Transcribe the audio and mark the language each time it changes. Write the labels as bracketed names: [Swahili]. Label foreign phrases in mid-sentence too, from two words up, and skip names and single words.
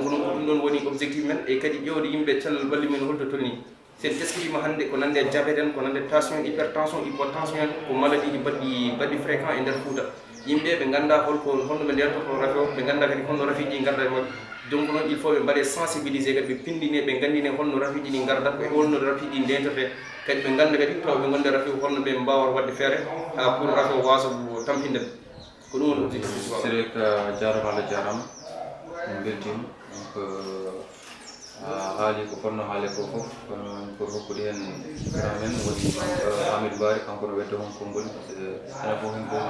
[Fula] noon ko ɗum ɗon woni objectif men e kadi ƴewde yimɓe cellal balli men holto tolni sen teskidima hannde ko nande diabète en ko nande [French] tension hypertension hypotension [Fula] en ko maladie ji baɗɗi fréquent e nder Fouta yimɓe ɓe ganda holno ɓe ndertoto rafi o ɓe ganda kadi holno rafiji ɗi garda e mabɓe donc noon [French] il faut [Fula] ɓe mbaɗe sensibilisé kadi ɓe pindine ɓe gandine holno rafiji ɗi gardat e holno rafiji ɗi ndentote kadi ɓe ganda kadi taw ɓe gonde rafi holno ɓe mbawata wadde feere ha pour rafi o wasa tampinde ko ɗum woni objectif [French] c'est que [Fula] jarama Allah jarama min beltima donc haali ko fonno haale ko fof kono pour hokkude hen grand men woni Hamidou Bari kanko no wedde hon konngol [French] par ce que [Fula] ene fof hen ko